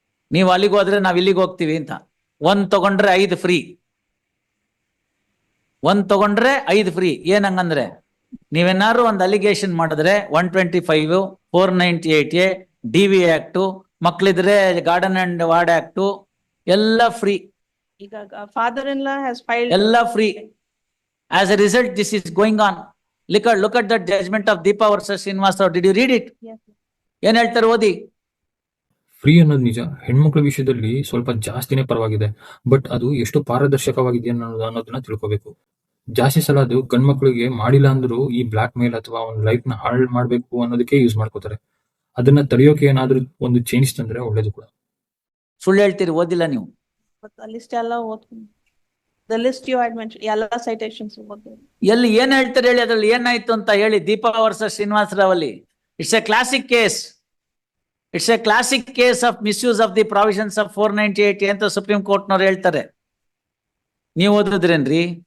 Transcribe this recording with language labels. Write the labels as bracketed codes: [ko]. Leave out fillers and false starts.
[kn] ನೀವು ಅಲ್ಲಿಗೆ ಹೋದ್ರೆ ನಾವ್ ಇಲ್ಲಿಗೆ ಹೋಗ್ತೀವಿ ಅಂತ. 1 ತಗೊಂಡ್ರೆ 5 ಫ್ರೀ, 1 ತಗೊಂಡ್ರೆ 5 ಫ್ರೀ. ಏನಂಗಂದ್ರೆ ನೀವೇನಾದ್ರು ಒಂದು ಅಲಿಗೇಷನ್ ಮಾಡಿದ್ರೆ 125, 498A, DV act, ಮಕ್ಳಿದ್ರೆ garden and ward act ಎಲ್ಲ ಫ್ರೀ, ಈಗ [en] father-in-law has filed. [kn] ಎಲ್ಲ free. [en] As a result, this is going on. Look at the judgment of Deepa versus Srinivas Rao. Did you read it? Yes. [kn] ಏನ್ ಹೇಳ್ತಾರೆ ಓದಿ. Free ಅನ್ನೋದು ನಿಜ, ಹೆಣ್ಮಕ್ಳ ವಿಷಯದಲ್ಲಿ ಸ್ವಲ್ಪ ಜಾಸ್ತಿನೇ ಪರವಾಗಿದೆ, ಬಟ್ ಅದು ಎಷ್ಟು ಪಾರದರ್ಶಕವಾಗಿದೆ ಅನ್ನೋದನ್ನ ತಿಳ್ಕೋಬೇಕು. ಜಾಸ್ತಿ ಸಲ ಅದು ಗಂಡ್ಮಕ್ಳಿಗೆ ಮಾಡಿಲ್ಲ ಅಂದ್ರೂ ಈ ಬ್ಲಾಕ್ ಮೇಲ್ ಅಥವಾ ಒಂದು ಲೈಫ್ ನ ಹಾಳು ಮಾಡ್ಬೇಕು ಅನ್ನೋದಕ್ಕೆ ಯೂಸ್ ಮಾಡ್ಕೋತಾರೆ. ಅದನ್ನ ತಡೆಯೋಕೆ ಏನಾದ್ರೂ ಒಂದು ಚೇಂಜ್ ತಂದ್ರೆ ಒಳ್ಳೇದು ಕೂಡ. ಸುಳ್ಳು ಹೇಳ್ತೀರಿ, ಓದಿಲ್ಲ ನೀವು. [en] But the list [kn] ಎಲ್ಲ ಓದ್ಕೊಂಡು. [en] The list you had mentioned, [kn] ಎಲ್ಲ [en] citations [kn] ಓದ್ಕೊಂಡು. ಎಲ್ಲಿ ಏನ್ ಹೇಳ್ತಾರೆ ಹೇಳಿ, ಅದ್ರಲ್ಲಿ ಏನಾಯ್ತು ಅಂತ ಹೇಳಿ. ದೀಪಾ ವರ್ಸಸ್ ಶ್ರೀನಿವಾಸ ರಾವ್ ಅಲ್ಲಿ [en] It's a classic case. It's a classic case of misuse of the provisions of 498 [kn] ಅಂತ ಸುಪ್ರೀಂ ಕೋರ್ಟ್ ನವ್ರು ಹೇಳ್ತಾರೆ. ನೀವು ಓದಿದ್ರೇನ್ರಿ?